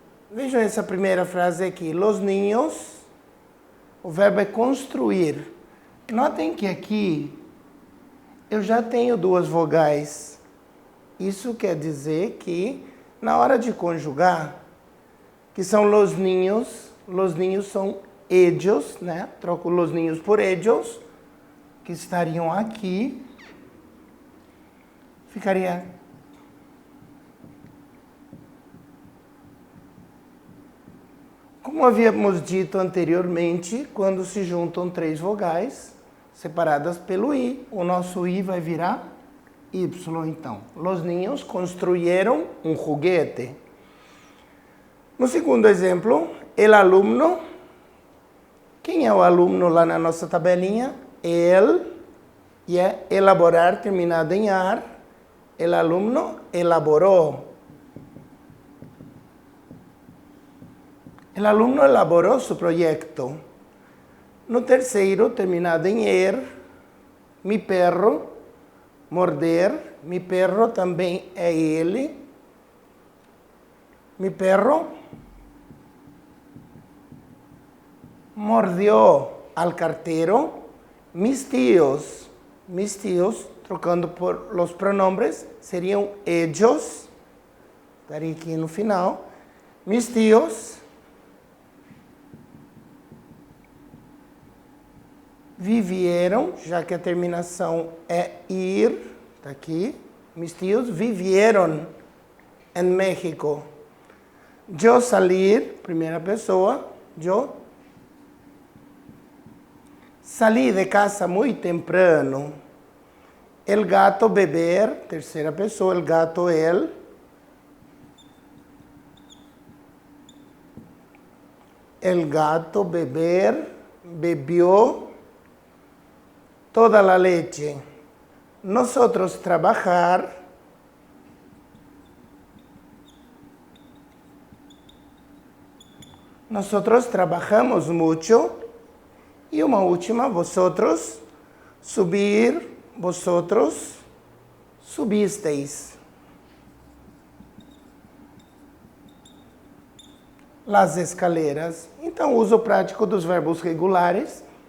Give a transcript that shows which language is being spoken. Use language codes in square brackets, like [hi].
[pt] Vejam essa primeira frase aqui. [es] Los niños, [pt] o verbo é construir. Notem que aqui eu já tenho duas vogais. Isso quer dizer que, na hora de conjugar, que são los niños são ellos, né? Troco los niños por ellos, que estariam aqui. Ficaria como havíamos dito anteriormente, quando se juntam três vogais separadas pelo i, o nosso i vai virar y, então. [es] Los niños construyeron un juguete. [pt] No segundo exemplo, el alumno. Quem é o aluno lá na nossa tabelinha? El, e é elaborar terminado em ar. [es] El alumno elaboró. El alumno elaboró su proyecto. [pt] No terceiro, terminado em er, mi perro, morder. [es] Mi perro [pt] também é ele. [es] Mi perro mordió al cartero. Mis tíos, [pt] trocando por los pronombres, seriam ellos. Estaria aqui no final. [es] Mis tíos vivieron, [pt] já que a terminação é ir, está aqui. [es] Mis tíos vivieron en México. Yo salir, [pt] primeira pessoa, [es] yo. Salí de casa muy temprano. El gato beber, [pt] terceira pessoa, [es] el gato, él. El gato beber, bebió toda la leche. Nosotros trabajar. Nosotros trabajamos mucho. [pt] E uma última, vosotros, subir, [es] vosotros, subisteis. Las escaleras. [pt] Então, uso prático dos verbos regulares.